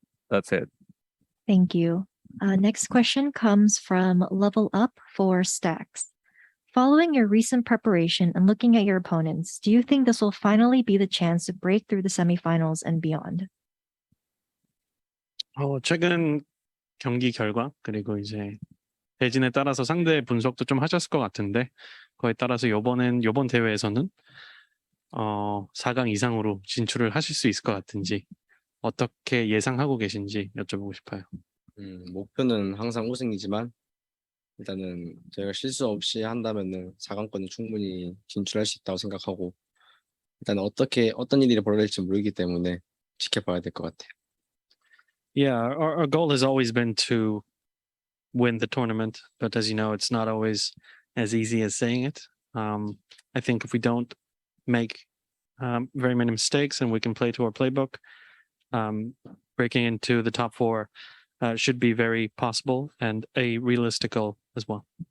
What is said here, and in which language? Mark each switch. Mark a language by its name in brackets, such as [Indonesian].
[English] That's it. Thank you. Next question comes from Level Up for Stacks. Following your recent preparation and looking at your opponents, do you think this will finally be the chance to break through the semifinals and beyond? [Korean] 최근 경기 결과 그리고 이제 대진에 따라서 상대 분석도 좀 하셨을 것 같은데 그거에 따라서 이번 대회에서는 4강 이상으로 진출을 하실 수 있을 것 같은지 어떻게 예상하고 계신지 여쭤보고 싶어요. 목표는 항상 우승이지만 일단은 저희가 실수 없이 한다면은 4강권은 충분히 진출할 수 있다고 생각하고 일단 어떤 일이 벌어질지 모르기 때문에 지켜봐야 될 것 같아요. [English] Yeah, our goal has always been to win the tournament, but as you know, it's not always as easy as saying it. I think if we don't make very many mistakes and we can play to our playbook, breaking into the top 4 should be very possible and a realistic goal as well.